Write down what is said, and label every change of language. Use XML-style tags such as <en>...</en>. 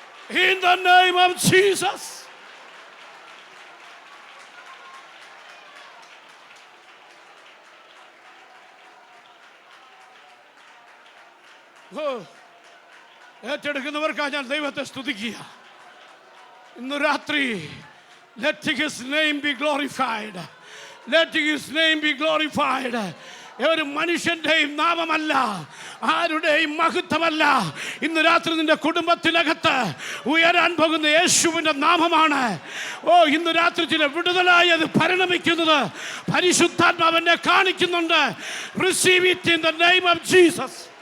<en>In the name of Jesus.</en> <ml>ഏറ്റെടുക്കുന്നവർക്കായി ഞാൻ ദൈവത്തെ സ്തുതിക്കുക. ഇന്ന് രാത്രി</ml> <en>let his name be glorified. Let his name be glorified.</en> <ml>ഒരു മനുഷ്യന്റെയും നാമമല്ല, ആരുടെയും മഹത്വമല്ല. ഇന്ന് രാത്രി നിന്റെ കുടുംബത്തിനകത്ത് ഉയരാൻ പോകുന്ന യേശുവിന്റെ നാമമാണ്. ഇന്ന് രാത്രി ചില വിടുതലായി അത് പരിണമിക്കുന്നത് പരിശുദ്ധാത്മാവെന്നെ കാണിക്കുന്നുണ്ട്.</ml> <en>Receive it in the name of Jesus.</en>